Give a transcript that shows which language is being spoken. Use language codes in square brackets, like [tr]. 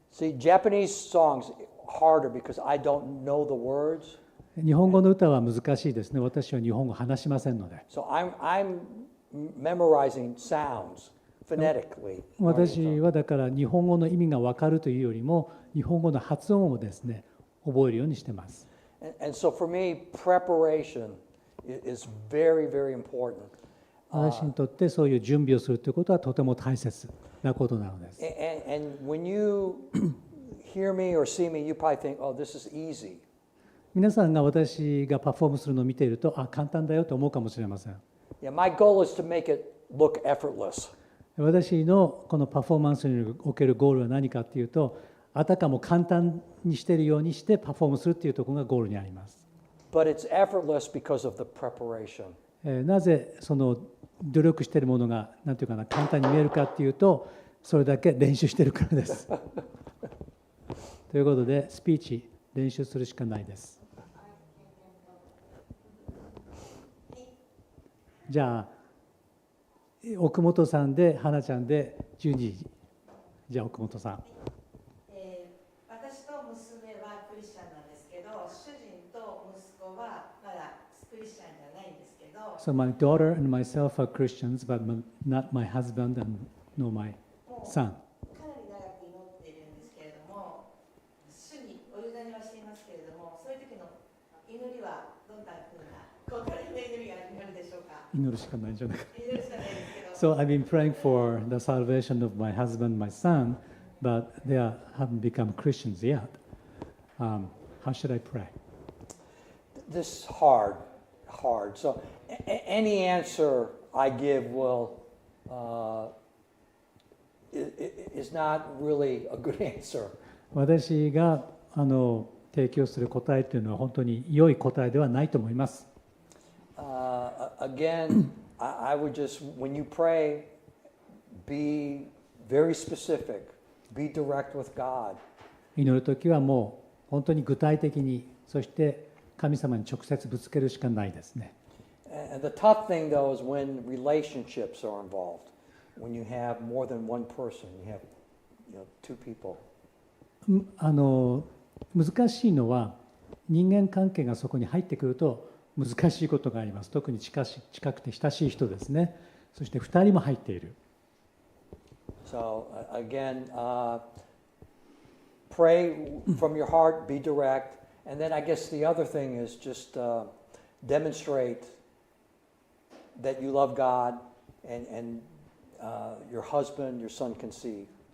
[en] See, Japanese songs harder because I don't know the words. [ja] 日本語の歌は難しいですね。私は日本語話しませんので。 [en] So I'm memorizing sounds phonetically. [ja] 私はだから日本語の意味が分かるというよりも日本語の発音をですね覚えるようにしてます。 [en] And so for me, preparation is very, very important. [ja] 私にとってそういう準備をするということはとても大切なことなのです。 [en] And when you hear me or see me, you probably think, oh, this is easy. [ja] 皆さんが私がパフォームするのを見ていると、簡単だよと思うかもしれません。 [en] Yeah, my goal is to make it look effortless. [ja] 私のこのパフォーマンスにおけるゴールは何かというと、あたかも簡単にしているようにしてパフォームするというところがゴールにあります。 [en] But it's effortless because of the preparation. [ja] なぜその努力しているものがなんていうかな簡単に見えるかというと、それだけ練習しているからです。ということで、スピーチ練習するしかないです。じゃあ奥本さんで花ちゃんで12時。じゃあ奥本さん。私と娘はクリスチャンなんですけど、主人と息子はまだクリスチャンじゃないんですけど。 [en] So my daughter and myself are Christians, but not my husband and no my son. [ja] かなり長く祈っているんですけれども、主にお委ねはしていますけれども、そういう時の祈りはどんなふうな心の祈りがあるでしょうか。祈るしかないんじゃないか。祈るしかないですけど。 [en] So I've been praying for the salvation of my husband, my son, but they haven't become Christians yet. How should I pray? This is hard. So any answer I give is not really a good answer. [ja] 私が提供する答えというのは本当に良い答えではないと思います。 [en] Again, I would just, when you pray, be very specific, be direct with God. [ja] 祈るときはもう本当に具体的に、そして神様に直接ぶつけるしかないですね。 [en] And the tough thing though is when relationships are involved. When you have more than one person, you have two people. [ja] 難しいのは人間関係がそこに入ってくると難しいことがあります。特に近くて親しい人ですね。そして2人も入っている。 [en] So again, pray from your heart, be direct, and then I guess the other thing is just demonstrate that you love God and your husband, your son can see.